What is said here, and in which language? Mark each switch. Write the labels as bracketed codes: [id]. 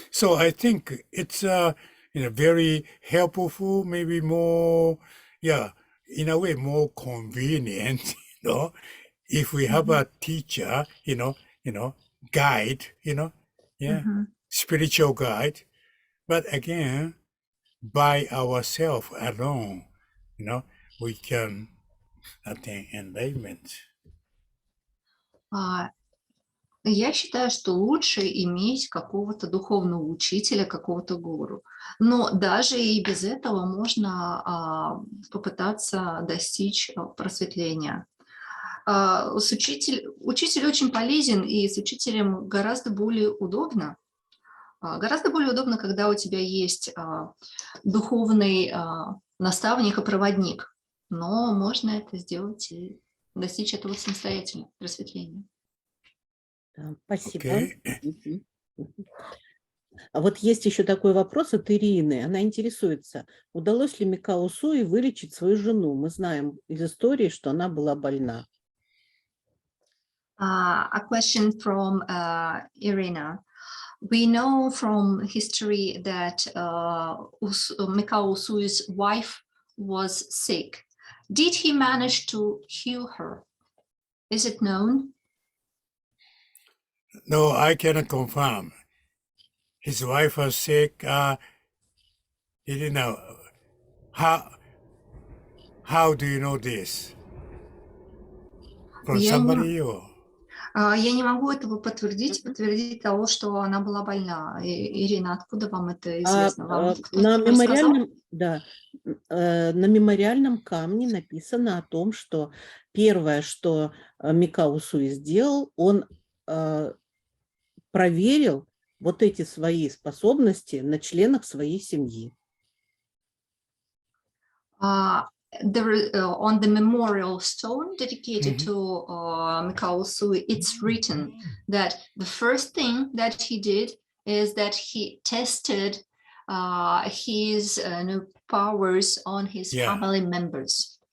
[en] So I think it's very helpful, maybe more, in a way more convenient, if we have a teacher, guide, spiritual guide. But again, by ourselves alone, we can attain enlightenment. [ru] Я считаю, что лучше иметь какого-то духовного учителя, какого-то гуру. Но даже и без этого можно попытаться достичь просветления. Учитель очень полезен, и с учителем гораздо более удобно. Гораздо более удобно, когда у тебя есть духовный наставник и проводник. Но можно это сделать и достичь этого самостоятельно, просветления. Спасибо. [en] Okay. [ru] А вот есть еще такой вопрос от Ирины. Она интересуется, удалось ли Микао Усуи вылечить свою жену? Мы знаем из истории, что она была больна. [en] A question from Irina. We know from history that Mикао Усуi's wife was sick. Did he manage to heal her? Is it known? No, I cannot confirm. His wife was sick. Irina, how do you know this? From somebody or? [ru] Я не могу этого подтвердить того, что она была больна. Ирина, откуда вам это известно? Вам На кто-то рассказал? на мемориальном камне написано о том, что первое, что Микао Усуи сделал, он проверил вот эти свои способности на членах своей семьи. [en] On the memorial stone dedicated to Mикао Усуи, it's written that the first thing that he did is that he tested his powers on his family members.